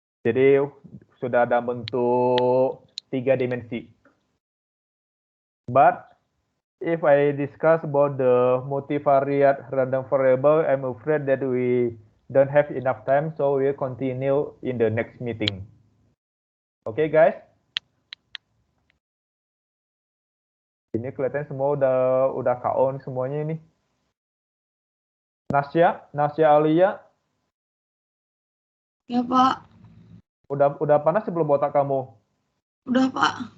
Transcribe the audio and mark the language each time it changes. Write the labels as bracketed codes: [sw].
[id] Jadi, sudah ada bentuk 3 dimensi. [en] But, if I discuss about the multivariate random variable, I'm afraid that we don't have enough time, so we'll continue in the next meeting. [id] Oke, guys. Ini kelihatan semua udah KO semuanya ini. Nasya Alia. Ya, Pak. Udah panas sebelum otak kamu? Udah, Pak.